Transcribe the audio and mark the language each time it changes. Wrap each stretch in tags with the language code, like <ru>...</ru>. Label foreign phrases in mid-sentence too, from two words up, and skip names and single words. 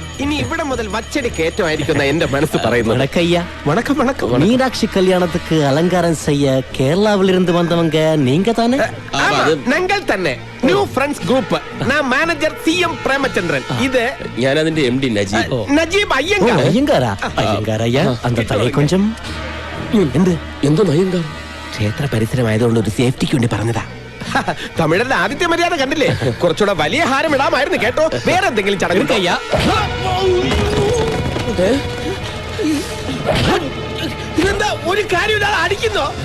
<ml>ഇനി ഇവിടെ മുതൽ വച്ചടി കയറ്റമായിരിക്കുന്ന എന്റെ മനസ്സ് പറയുന്നു.</ml> <ta>வணக்கய்யா.</ta> <ml>വണക്കം വണക്കം.</ml> <ta>மீனாட்சி கல்யாணத்துக்கு அலங்காரம் செய்ய கேரளாவிலிருந்து வந்தவங்க நீங்க தானே?</ta> <ml>ഞങ്ങൾ തന്നെ ന്യൂ ഫ്രണ്ട്സ് ഗ്രൂപ്പ്. ഞാൻ മാനേജർ CM പ്രേമചന്ദ്രൻ. ഇത് ഞാൻ അതിന്റെ MD നജീബ്. നജീബ് അയ്യങ്കാർ.</ml> <ta>ஐயங்காரா? ஐயங்கார் ஐயா, அந்த தலையை கொஞ்சம்</ta> <ml>എന്ത് എന്തോ നയങ്കാർ? ക്ഷേത്ര പരിസരമായതുകൊണ്ട് ഒരു സേഫ്റ്റിക്ക് വേണ്ടി പറഞ്ഞതാ. തമിഴരുടെ ആദ്യത്തെ മര്യാദ കണ്ടില്ലേ? കുറച്ചുകൂടെ വലിയ ഹാരം ഇടാമായിരുന്നു കേട്ടോ. വേറെ എന്തെങ്കിലും ചടങ്ങ് കയ്യാ. ഇതെന്താ ഒരു കാര്യമില്ലാതെ അടിക്കുന്നോ?</ml>